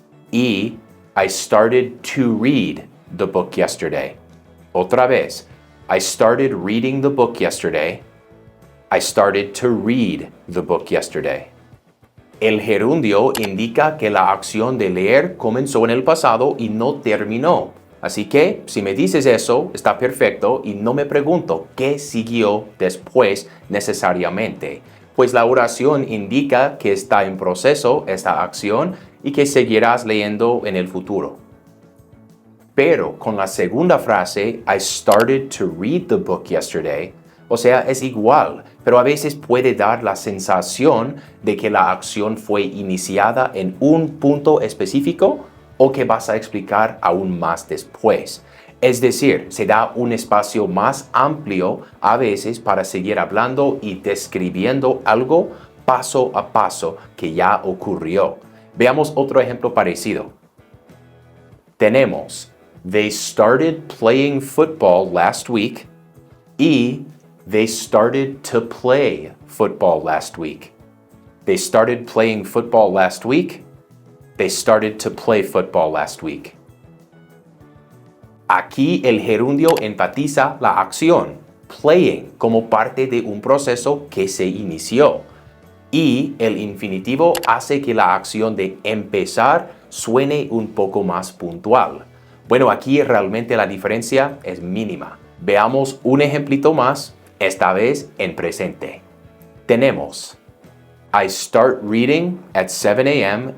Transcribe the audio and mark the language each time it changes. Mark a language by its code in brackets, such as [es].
[en] Y I started to read the book yesterday. [es] Otra vez, [en] I started reading the book yesterday. I started to read the book yesterday. [es] El gerundio indica que la acción de leer comenzó en el pasado y no terminó. Así que, si me dices eso, está perfecto y no me pregunto qué siguió después necesariamente, pues la oración indica que está en proceso esta acción y que seguirás leyendo en el futuro. Pero con la segunda frase, [en] I started to read the book yesterday, [es] o sea, es igual, pero a veces puede dar la sensación de que la acción fue iniciada en un punto específico o que vas a explicar aún más después. Es decir, se da un espacio más amplio a veces para seguir hablando y describiendo algo paso a paso que ya ocurrió. Veamos otro ejemplo parecido. [en] Tenemos, they started playing football last week y they started to play football last week. They started playing football last week. They started to play football last week. [es] Aquí el gerundio enfatiza la acción, playing, como parte de un proceso que se inició. Y el infinitivo hace que la acción de empezar suene un poco más puntual. Bueno, aquí realmente la diferencia es mínima. Veamos un ejemplito más, esta vez en presente. [en] Tenemos, I start reading at 7 a.m.